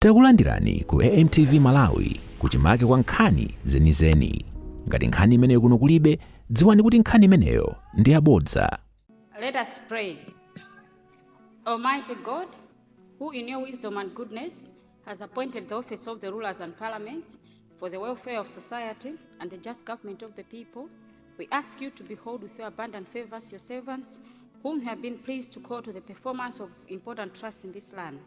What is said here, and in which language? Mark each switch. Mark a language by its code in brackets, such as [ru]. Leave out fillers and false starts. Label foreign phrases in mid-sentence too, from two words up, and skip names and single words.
[ny] Takulandirani ku AMTV Malawi kuchimake kwa nkhani zenizeni. Ngati nkhani imeneyo kuno kulibe, dziwani kuti nkhani imeneyo ndi yabodza. [en] Let us pray. Almighty God, who in your wisdom and goodness has appointed the office of the rulers and parliament for the welfare of society and the just government of the people, we ask you to behold with your abundant favors your servants, whom you have been pleased to call to the performance of important trusts in this land.